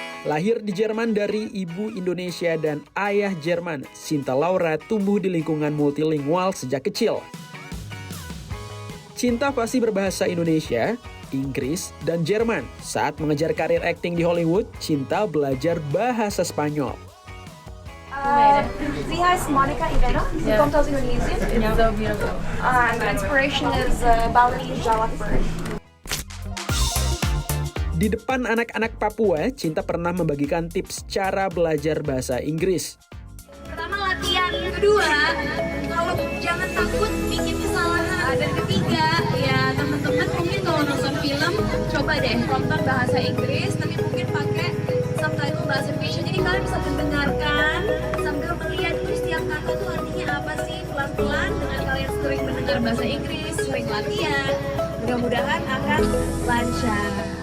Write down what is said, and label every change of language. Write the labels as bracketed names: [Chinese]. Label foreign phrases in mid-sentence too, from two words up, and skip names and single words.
[Indonesian] Lahir di Jerman dari ibu Indonesia dan ayah Jerman, Cinta Laura tumbuh di lingkungan multilingual sejak kecil. Cinta pasti berbahasa Indonesia, Inggris, dan Jerman. Saat mengejar karir akting di Hollywood, Cinta belajar bahasa Spanyol. [German] Sie heißt Monica Ivana. Sie kommt aus Indonesien. [English] It's so beautiful. And the inspiration is Balinese Jawak bird. [Indonesian] Di depan anak-anak Papua, Cinta pernah membagikan tips cara belajar bahasa Inggris. Pertama latihan, kedua kalau jangan takut bikin kesalahan, dan ketiga ya teman-teman mungkin kalau nonton film coba deh nonton bahasa Inggris tapi mungkin pakai subtitle bahasa Indonesia, jadi kalian bisa mendengarkan sambil melihat itu setiap kata tuh artinya apa sih, pelan-pelan dengan kalian sering mendengar bahasa Inggris, sering latihan, mudah-mudahan akan lancar.